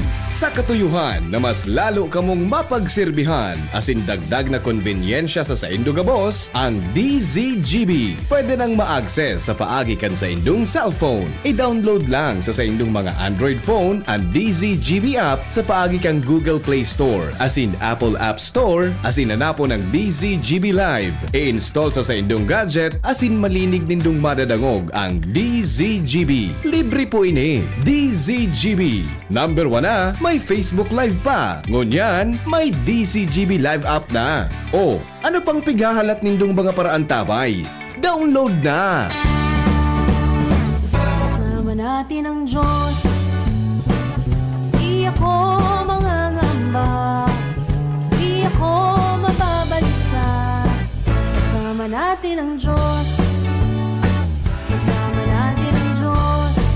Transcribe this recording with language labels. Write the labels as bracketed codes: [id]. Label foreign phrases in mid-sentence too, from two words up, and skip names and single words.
[bik] Sa katuyuhan na mas lalo ka mong mapagsilbihan as in dagdag na konbinyensya sa saindo gabos, ang DZGB pwede nang ma-access sa paagi kan sa indong cellphone. I-download lang sa saindong mga Android phone ang DZGB app sa paagi kang Google Play Store, as in Apple App Store, as in hanapo ng DZGB Live. I-install sa saindong gadget as in malinig nindong madadangog ang DZGB. Libre po ini. DZGB. Number 1 na, may Facebook Live pa. Ngunyan, may DZGB Live app na. O, ano pang pigahalat nindong mga paraan tabay? Download na! [tl] Kasama natin ang Diyos. Di ako mangangamba. Di ako mababalisa. Kasama natin ang Diyos. Kasama natin ang Diyos.